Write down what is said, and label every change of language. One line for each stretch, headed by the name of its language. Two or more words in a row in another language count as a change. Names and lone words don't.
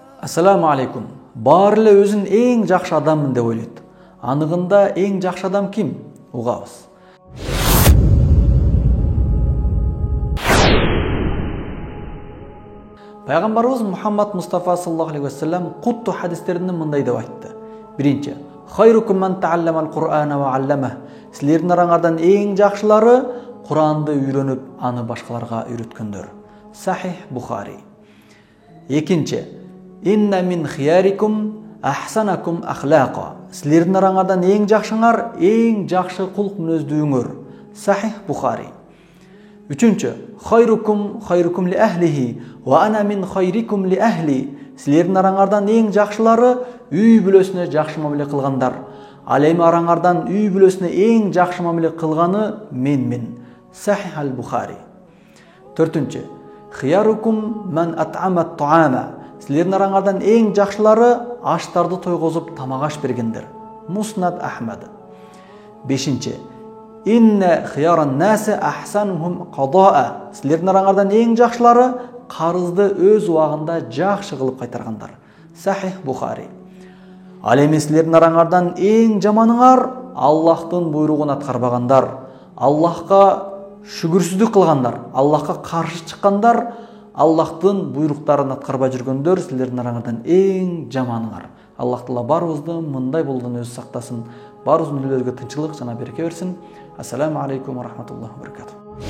Arabic: السلام عليكم.
Kyrgyz: Бар эле өзүн эң жакшы адаммын деп ойлойт. Анығында эң жакшы адам ким? Угабыз. Пайгамбарыбыз Мухаммад Мустафа
Arabic: صلى الله عليه وسلم
Kyrgyz: кутту хадистеринде мындай деп айтты. Биринчи:
Arabic: "خيركم من تعلم القرآن وعلمه."
Kyrgyz: Силердин араңардан эң жакшылары Куранды үйрөнүп, аны башкаларга үйрөткөндөр. Сахих Бухари.
Arabic: Экинчи: "إن من خياركم أحسنكم أخلاقا."
Kyrgyz: Силердин араңардан эң жакшыңар эң жакшы кулк мүнөздүүңөр. Сахих Бухари. Үчүнчү:
Arabic: "خيركم خيركم لأهله وأنا من خيركم لأهلي."
Kyrgyz: Силердин араңардан эң жакшылары үй бүлөсүнө жакшы мамиле кылгандар. Ал эми араңардан үй бүлөсүнө эң жакшы мамиле кылганы менмин. Сахих ал-Бухари.
Arabic: Төртүнчү: "خياركم من أطعم الطعام."
Kyrgyz: Силердин араңардан эң жакшылары аштарды тойгозуп тамак аш бергендер. Муснад Ахмад. Бешинчи:
Arabic: "إن خيار الناس أحسنهم قضاء."
Kyrgyz: Силердин араңардан эң жакшылары карызды өз убагында жакшы кылып кайтаргандар. Сахих Бухари. Ал эми силердин араңардан эң жаманыңар Аллахтын буйругун аткарбагандар, Аллахка шүгүрсүздүк кылгандар, Аллахка каршы чыккандар, Аллахтын буйруктарын аткарбай жүргөндөр силердин араңардан эң жаманыңар. Аллах Таала барыбызды мындай болудан өзү сактасын. Барыбыз мүнөлөргө тынчылык жана береке берсин.
Arabic: السلام عليكم ورحمة الله وبركاته.